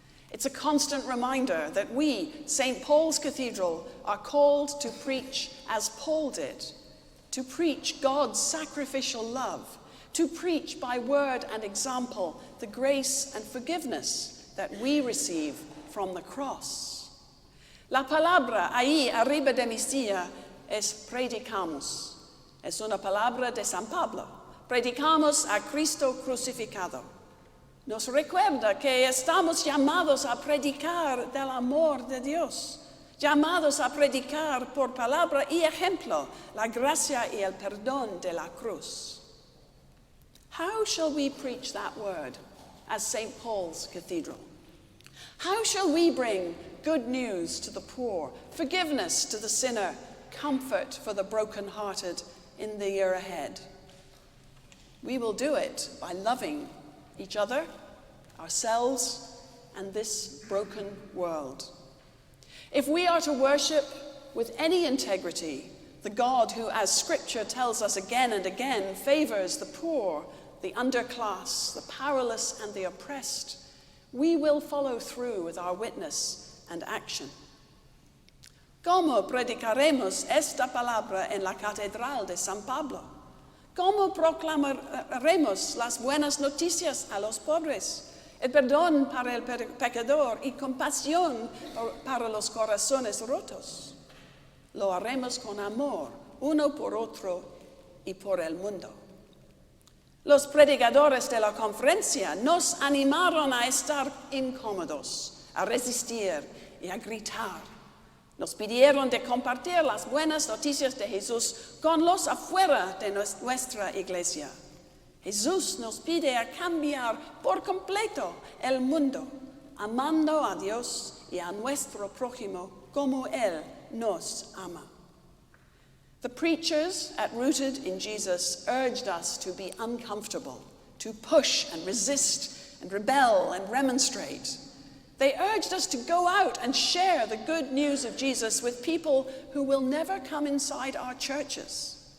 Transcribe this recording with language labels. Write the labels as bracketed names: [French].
[English] It's a constant reminder that we, St. Paul's Cathedral, are called to preach as Paul did, to preach God's sacrificial love, to preach by word and example the grace and forgiveness that we receive from the cross. [Spanish] La palabra ahí arriba de mi silla es predicamos. Es una palabra de San Pablo. Predicamos a Cristo crucificado. Nos recuerda que estamos llamados a predicar del amor de Dios, llamados a predicar por palabra y ejemplo la gracia y el perdón de la cruz. [English] How shall we preach that word as St. Paul's Cathedral? How shall we bring good news to the poor, forgiveness to the sinner, comfort for the brokenhearted in the year ahead? We will do it by loving each other, ourselves, and this broken world. If we are to worship with any integrity the God who, as Scripture tells us again and again, favors the poor, the underclass, the powerless, and the oppressed, we will follow through with our witness and action. [Spanish] ¿Cómo predicaremos esta palabra en la Catedral de San Pablo? ¿Cómo proclamaremos las buenas noticias a los pobres, el perdón para el pecador y compasión para los corazones rotos? Lo haremos con amor, uno por otro y por el mundo. Los predicadores de la conferencia nos animaron a estar incómodos, a resistir y a gritar. Nos pidieron de compartir las buenas noticias de Jesús con los afuera de nuestra iglesia. Jesús nos pide a cambiar por completo el mundo, amando a Dios y a nuestro prójimo como Él nos ama. [English] The preachers at Rooted in Jesus urged us to be uncomfortable, to push and resist and rebel and remonstrate. They urged us to go out and share the good news of Jesus with people who will never come inside our churches.